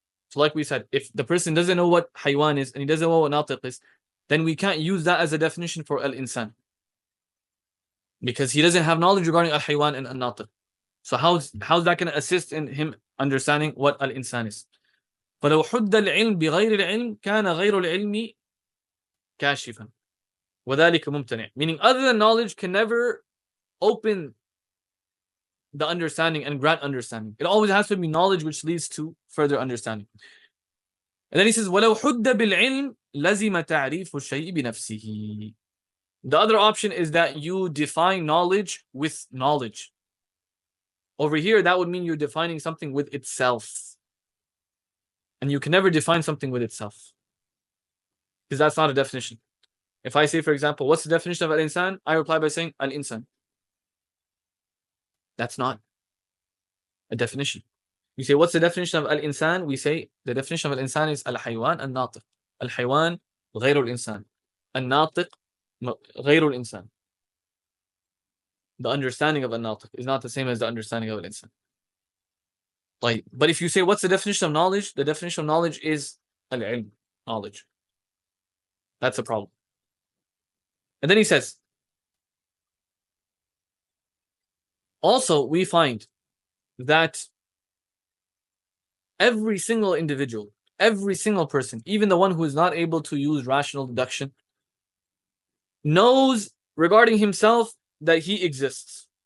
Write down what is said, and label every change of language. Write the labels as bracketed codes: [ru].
[en] So like we said, if the person doesn't know what haywan is and he doesn't know what natiq is, then we can't use that as a definition for al-insan because he doesn't have knowledge regarding al-haywan and al-natiq. So how's that going to assist in him understanding what al-insan is? [ar] فَلَوْ حُدَّ الْعِلْمِ بِغَيْرِ الْعِلْمِ كَانَ غَيْرُ الْعِلْمِ كَاشِفًا وَذَلِكَ مُمْتَنِعٌ. [en] Meaning, other than knowledge can never open the understanding and grant understanding. It always has to be knowledge which leads to further understanding. And then he says, [ar] وَلَوْ حُدَّ بِالْعِلْمِ لَزِمَ تَعْرِيفُ الشَّيْءِ بِنَفْسِهِ. [en] The other option is that you define knowledge with knowledge. Over here, that would mean you're defining something with itself. And you can never define something with itself, because that's not a definition. If I say, for example, what's the definition of al-insan? I reply by saying al-insan. That's not a definition. You say, what's the definition of al-insan? We say, the definition of al-insan is al-haywan al-natiq. [ar] Al-haywan غير الإنسان. Al-natiq غير الإنسان. [en] The understanding of al-natiq is not the same as the understanding of al-insan. But if you say, what's the definition of knowledge? The definition of knowledge is al-ilm, knowledge. That's a problem. And then he says, also we find that every single individual, every single person, even the one who is not able to use rational deduction, knows regarding himself that he exists.